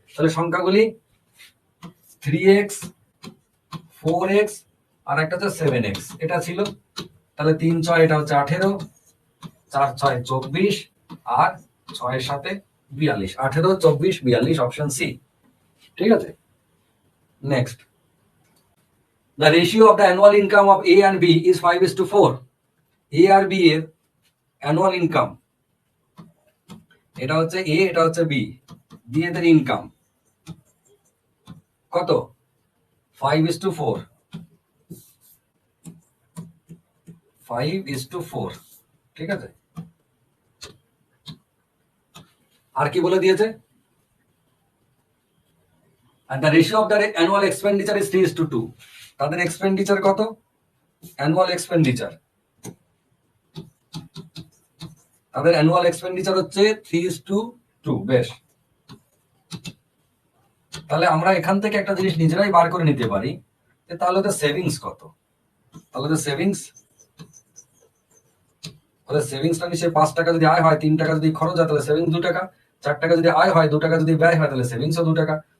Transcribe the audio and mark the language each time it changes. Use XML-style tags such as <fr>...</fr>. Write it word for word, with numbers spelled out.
<bn>তাহলে সংখ্যাগুলি three x, four x, আর একটা হচ্ছে সেভেন এক্স, এটা ছিল। তাহলে তিন ছয় এটা হচ্ছে আঠেরো, চার ছয় চব্বিশ, আর ছয়ের সাথে বিয়াল্লিশ, আঠেরো চব্বিশ বিয়াল্লিশ, অপশন সি, ঠিক আছে।</bn> <en>Next, the ratio of the annual income of A and B is five is to four.</en> <bn>A আর B এর annual income, এটা হচ্ছে A, এটা হচ্ছে B, B এর ইনকাম কত?</bn> <en>five is to four, five is to four,</en> <bn>ঠিক আছে। আর কি বলে দিয়েছে?</bn> <en>And the ratio of their annual expenditure is three is to two.</en> <bn>তাদের এক্সপেন্ডিচার কত?</bn> <en>annual expenditure,</en> <bn>তাদের</bn> <en>annual expenditure</en> <bn>হচ্ছে</bn> <en>three is to two,</en> <bn>বেশ। তাহলে আমরা এখান থেকে একটা জিনিস নিজেরাই বার করে নিতে পারি যে তাহলে তো সেভিংস কত, তাহলে তো সেভিংস, তাহলে সেভিংসটা নিশ্চয়ই পাঁচ টাকা যদি আয় হয়, তিন টাকা যদি খরচ হয় তাহলে সেভিংস দু টাকা, চার টাকা যদি আয় হয়, দু টাকা যদি ব্যয় হয় তাহলে সেভিংসও দু টাকা।</bn>